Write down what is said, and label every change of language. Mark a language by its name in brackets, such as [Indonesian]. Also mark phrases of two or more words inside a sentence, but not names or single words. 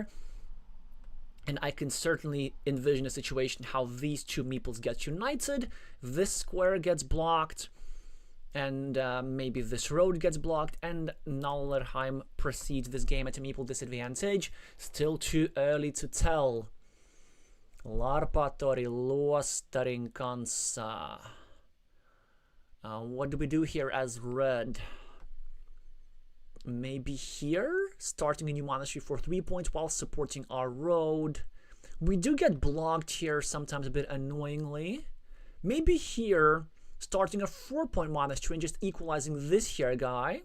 [English] And I can certainly envision a situation how these two meeples get united. This square gets blocked. And maybe this road gets blocked, and Nallerheim proceeds this game at a meeple disadvantage. Still too early to tell. [Finnish] Larpaattori luostarin kanssa. [English] What do we do here as red? Maybe here, starting a new monastery for 3 points while supporting our road. We do get blocked here sometimes a bit annoyingly. Maybe here, starting a 4-point monastery and just equalizing this here guy.